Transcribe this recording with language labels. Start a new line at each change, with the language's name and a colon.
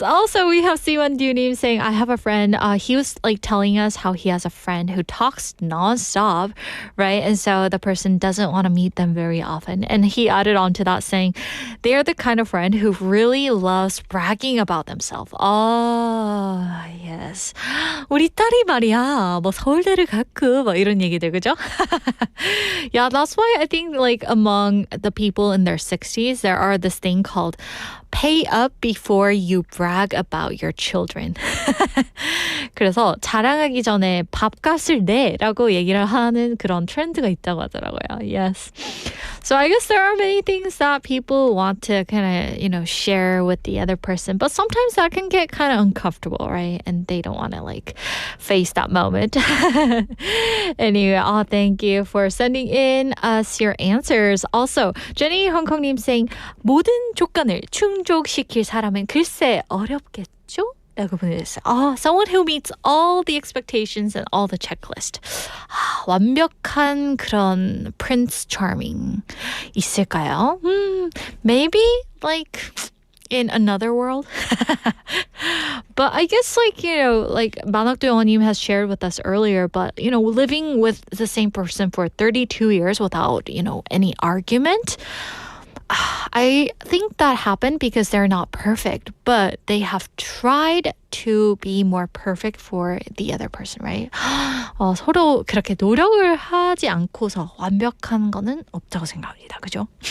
English: Also, we have Siwan Dunim saying, I have a friend. He was like telling us how he has a friend who talks nonstop, right? And so the person doesn't want to meet them very often. And he added on to that saying, they're the kind of friend who really loves bragging about themselves. Oh, yes.
Korean: 우리 딸이 말이야, 뭐 서울대를 갔고, 뭐 이런 얘기들, 그죠?
English: Yeah, that's why I think like among the people in their 60s, there are this thing called pay up before you brag about your children.
Korean: 그래서 자랑하기 전에 밥값을 내라고 얘기를 하는 그런 트렌드가 있다고 하더라고요.
English: Yes. So I guess there are many things that people want to kind of, share with the other person, but sometimes that can get kind of uncomfortable, right? And they don't want to face that moment. Anyway, thank you for sending in us your answers. Also, Jenny Hongkong님 saying
Korean: 모든 조건을 충족시킬 사람은 글쎄 어렵겠죠? 라고 보내주셨어요.
English: Someone who meets all the expectations and all the checklist.
Korean: 완벽한 그런 Prince Charming 있을까요?
English: Maybe in another world. But I guess 만학도 영어님 has shared with us earlier, but living with the same person for 32 years without any argument, I think that happened because they're not perfect, but they have tried to be more perfect for the other person, right?
Korean: 서로 그렇게 노력을 하지 않고서 완벽한 거는 없다고 생각합니다. 그죠?